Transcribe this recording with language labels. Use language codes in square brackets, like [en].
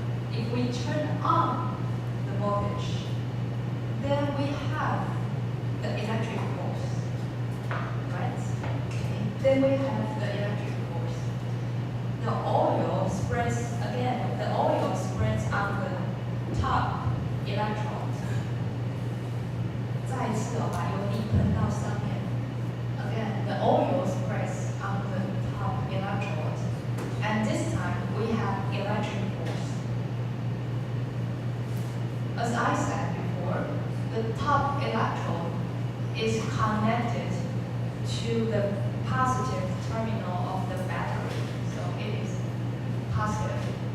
[en] If we turn on the voltage, then we have the electric force. Right? Okay. Then we have the electric force. The oil spreads again. The oil spreads on the top electrons. [zh] 再一次把油力喷到上面。 [en] Again, the oil spreads on the top electrons, and this time we have electric force. As I said before, the top electron is connected to the positive terminal of the battery, so it is positive.